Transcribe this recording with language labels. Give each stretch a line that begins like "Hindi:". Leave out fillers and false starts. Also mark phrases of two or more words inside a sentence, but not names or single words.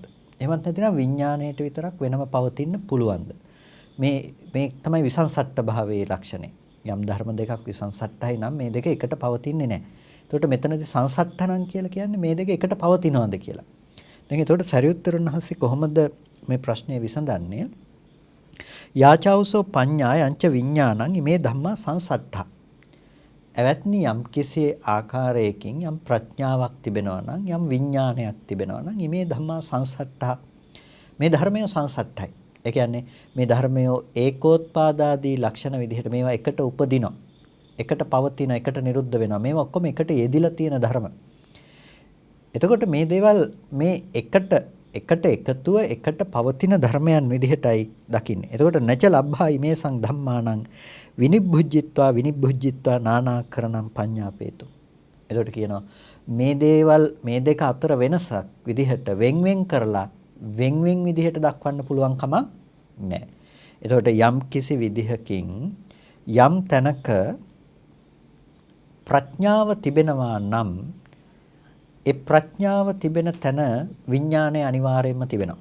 Sinhala: එහෙමත් නැතිනම් විඥාණයට විතරක් වෙනම පවතින්න පුළුවන්ද? මේ තමයි විසංසට්ඨ භාවයේ ලක්ෂණය. යම් ධර්ම දෙකක් විසංසට්ඨයි නම් මේ දෙක එකට පවතින්නේ නැහැ. එතකොට මෙතනදී සංසට්ඨනම් කියලා කියන්නේ මේ දෙක එකට පවතිනවද කියලා. දැන් එතකොට සරියුත්තරුන් වහන්සේ කොහොමද මේ ප්‍රශ්නේ විසඳන්නේ?
Pali: යාචාවසෝ පඤ්ඤා යංච විඥානං ඉමේ ධම්මා සංසට්ඨා.
Sinhala: එවත්නි යම් කිසි ආකාරයකින් යම් ප්‍රඥාවක් තිබෙනවා නම් යම් විඥානයක් තිබෙනවා නම්
Pali: ඉමේ ධම්මා සංසට්ඨා
Sinhala: මේ ධර්මය සංසට්ඨයි. ඒ කියන්නේ මේ ධර්මය ඒකෝත්පාදාදී ලක්ෂණ විදිහට මේවා එකට උපදිනවා. එකට පවතින, එකට නිරුද්ධ වෙනවා. මේවා ඔක්කොම එකට යෙදිලා තියෙන ධර්ම. එතකොට මේ දේවල් මේ එකට එකතුව එකට පවතින ධර්මයන් විදිහටයි දකින්නේ.
Pali: එතකොට නච ලබ්භා ඉමේසං ධම්මානං විනිබ්බුජ්ජිත්වා නානාකරණං පඤ්ඤාපේතු.
Sinhala: එතකොට කියනවා මේ දේවල් මේ දෙක අතර වෙනසක් විදිහට වෙන්වෙන් කරලා වෙන්වෙන් විදිහට දක්වන්න පුළුවන් කමක් නැහැ. එතකොට යම් කිසි විදිහකින් යම් තැනක ප්‍රඥාව තිබෙනවා නම් ඒ ප්‍රඥාව තිබෙන තැන විඥානය අනිවාර්යයෙන්ම තිබෙනවා.